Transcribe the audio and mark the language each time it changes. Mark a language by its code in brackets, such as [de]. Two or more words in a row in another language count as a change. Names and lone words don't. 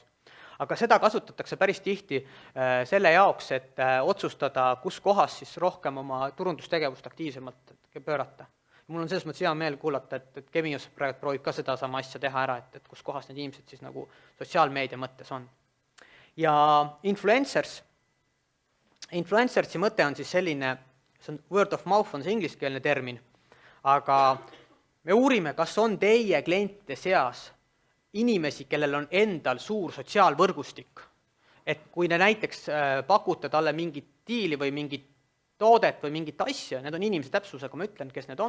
[et] Aga seda kasutatakse päris tihti selle jaoks, et otsustada, kus kohas siis rohkem oma turundustegevust aktiivsemalt pöörata. Mul on selles mõttes hea meel kuulata, et Kemios praegu proovib ka seda sama asja teha ära, et kus kohas need inimesed siis nagu sotsiaalmeedia mõttes on. Ja influencersi mõte on siis selline, see on [en] word of mouth [et] on see ingliskeelne termin, aga me uurime, kas on teie klientide seas inimesi, kellel on endal suur sotsiaalvõrgustik. Et kui ne näiteks pakute talle mingit diili või mingit toodet või mingit asja, need on inimese täpsusega, ma ütlen, kes need on.